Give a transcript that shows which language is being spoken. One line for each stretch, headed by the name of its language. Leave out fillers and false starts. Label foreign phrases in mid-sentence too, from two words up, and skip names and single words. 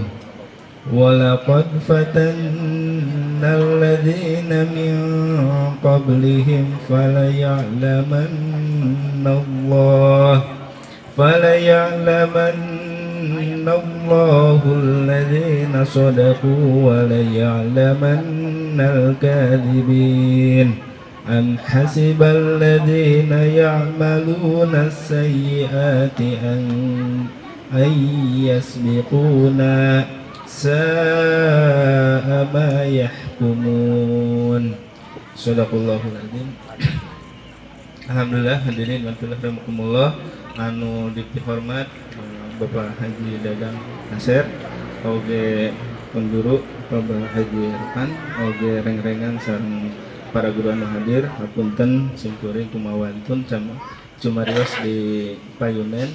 Arabic: ولقد فتنا الذين من قبلهم فليعلمن الله الذين صدقوا وليعلمن الكاذبين. أم حسب الذين يعملون السيئات أن يسبقونا ساء ما يحكمون. صدق الله العظيم. الحمد لله حاضرين ورحمكم الله
Sundanese: anu dihormat Bapak Haji Dadang Nasir, oge pengguru Bapak Haji Irfan, oge reng-rengan sareng para guru anu hadir, hapunten singkuring kumawantun cumarios di payunen.